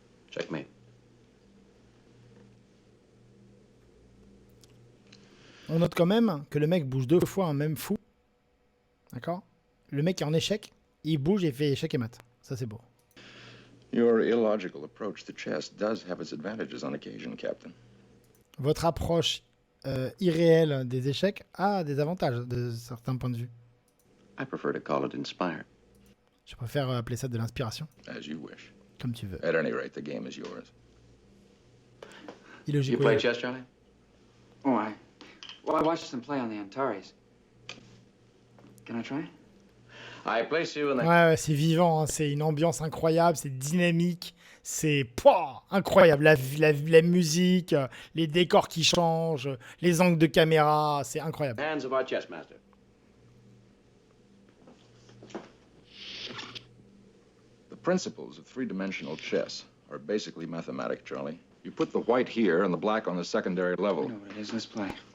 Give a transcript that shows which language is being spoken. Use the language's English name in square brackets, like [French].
[English] Checkmate. [French] On note quand même que le mec bouge 2 fois un même fou. D'accord? Le mec est en échec, il bouge et fait échec et mat. Ça, c'est beau. [English] Your illogical approach to chess does have its advantages on occasion, Captain. [French] Votre approche irréelle des échecs a des avantages de certains points de vue. [English] I prefer to call it inspired. [French] Je préfère appeler ça de l'inspiration, [English] As you wish. [French] comme tu veux. [English] At any rate, the game is yours. [French] Illogique. [English] You play chess, Charlie? Oh, I watched them play on the Antares. Can I try? I place you in the... [French] Ouais, c'est vivant, hein, c'est une ambiance incroyable, c'est dynamique, c'est pouah, incroyable. La musique, les décors qui changent, les angles de caméra, c'est incroyable. [English] Hands of our chess master. The principles of three-dimensional chess are basically mathematic, Charlie. You put the white here and the black on the secondary I level. know what it is. Let's play.